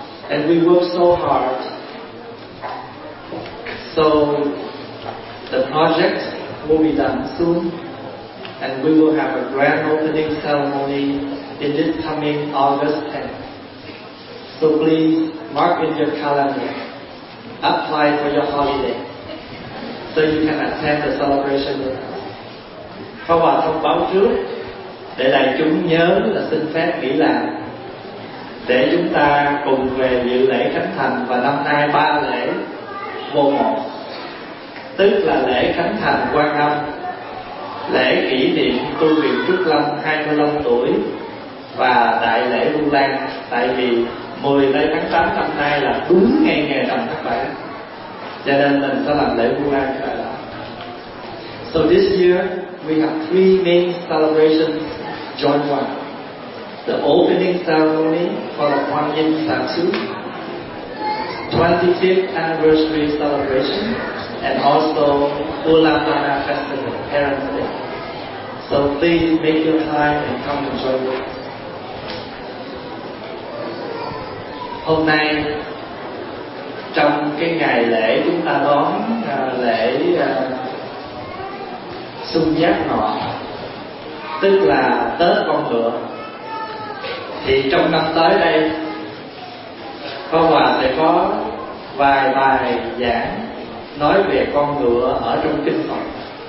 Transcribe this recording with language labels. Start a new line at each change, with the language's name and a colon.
English: And we work so hard, so the project will be done soon, and we will have a grand opening ceremony in this coming August 10th. So please mark in your calendar, apply for your holiday, so you can attend the celebration with us.
Vietnamese: Pháp Hòa thông báo trước để đại chúng nhớ là xin phép nghỉ làm để chúng ta cùng về dự lễ khánh thành. Và năm nay ba lễ vô một, tức là lễ khánh thành Quan Âm, lễ kỷ niệm tu viện Trúc Lâm 25 tuổi và đại lễ Vu Lan. Tại vì 10 tây tháng 8 năm nay là đúng ngày ngày rằm tháng 7, cho nên mình sẽ làm lễ Vu Lan tại đó.
English: So this year we have three main celebrations join one: the opening ceremony for the Quan Yin statue, 25th anniversary celebration, and also Ulanana festival, Parents Day. So please make your time and come and join us.
Vietnamese: Hôm nay trong cái ngày lễ chúng ta đón lễ Xuân Giáp Ngọ, tức là Tết Con Ngựa, thì trong năm tới đây Pháp Hòa sẽ có vài bài giảng nói về con ngựa ở trong Kinh Phật.